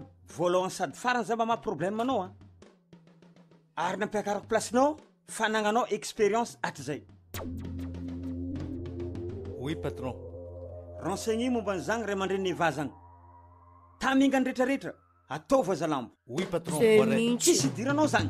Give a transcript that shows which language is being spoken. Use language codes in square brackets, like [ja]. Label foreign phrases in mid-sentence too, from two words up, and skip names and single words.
[mg] Voalohany sady farany za mama problème anao Ary nampiakarako placenao, fanagnanao expérience hatrizay. [fr] Oui, patron. [mg] Renseigné momba n'izany ray aman-dreny eva zany. Tamingany rehetrarehetra ataova zalambo. [fr] Oui, patron. C'est mignon. [mg] Tsisy idiranao zany.